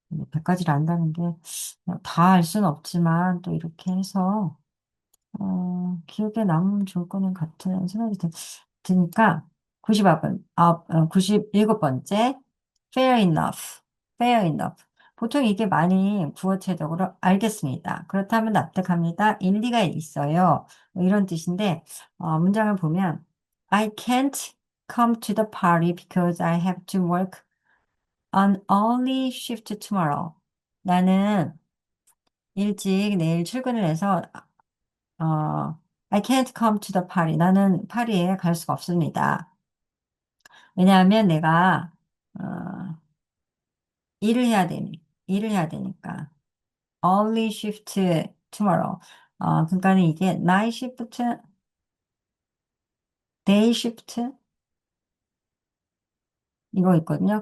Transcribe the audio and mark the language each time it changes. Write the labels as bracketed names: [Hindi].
[Korean] 100가지를 안다는 게 다 알 수는 없지만 또 이렇게 해서 기억에 남으면 좋을 거는 같은 생각이 드니까 97번째 [English] fair enough, fair enough. [Korean] 보통 이게 많이 구어체적으로 알겠습니다. 그렇다면 납득합니다. 일리가 있어요. 뭐 이런 뜻인데 문장을 보면 [English] I can't come to the party because I have to work on early shift tomorrow. [Korean] 나는 일찍 내일 출근을 해서 [English] I can't come to the party. [Korean] 나는 파리에 갈 수가 없습니다. 왜냐하면 내가 어, 일을 해야 되니까. [English] Early shift tomorrow. [Korean] 그러니까는 이게 [English] night shift, day shift [Korean] 이거 있거든요.